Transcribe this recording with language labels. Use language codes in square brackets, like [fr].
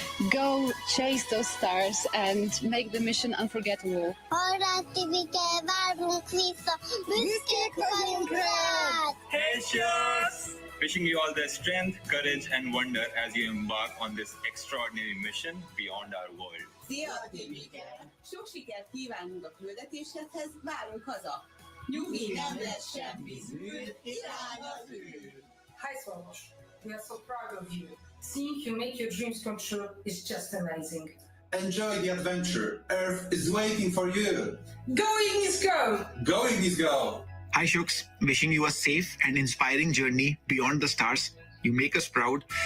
[en] Go chase those stars and make the mission unforgettable. Hey, Shooks! Wishing you all the strength, courage, and wonder as you embark on this extraordinary mission beyond our world. [hu] Szia, Timike! Sok sikert kívánunk a küldetéshez, várunk haza! Nyugi, nem lesz semmi zűr, irány az űr! [en] Hi, Swarosh. We are so proud of you. Seeing you make your dreams come true is just amazing. Enjoy the adventure. Earth is waiting for you. Going is go! Going is go! Hi, Shooks. Wishing you a safe and inspiring journey beyond the stars. You make us proud.